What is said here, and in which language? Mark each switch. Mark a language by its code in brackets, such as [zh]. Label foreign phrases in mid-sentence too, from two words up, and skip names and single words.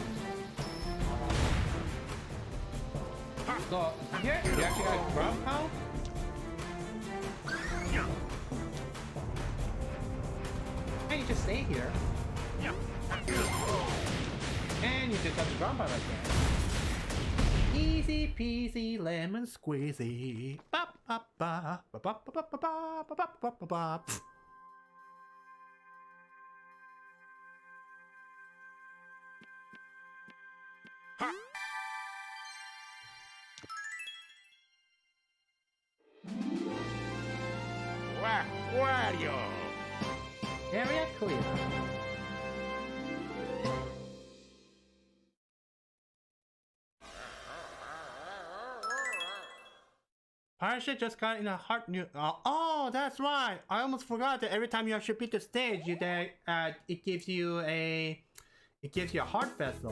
[en] So here, you actually got a ground pound. And you just stay here. And you just got the ground pound right there. Easy peasy lemon squeezy. Ba ba ba ba ba ba ba ba ba ba ba ba ba. Wario. Area clear. Pirate just got in a hard new. Oh, that's right. I almost forgot that every time you actually beat the stage, it gives you a heart vessel.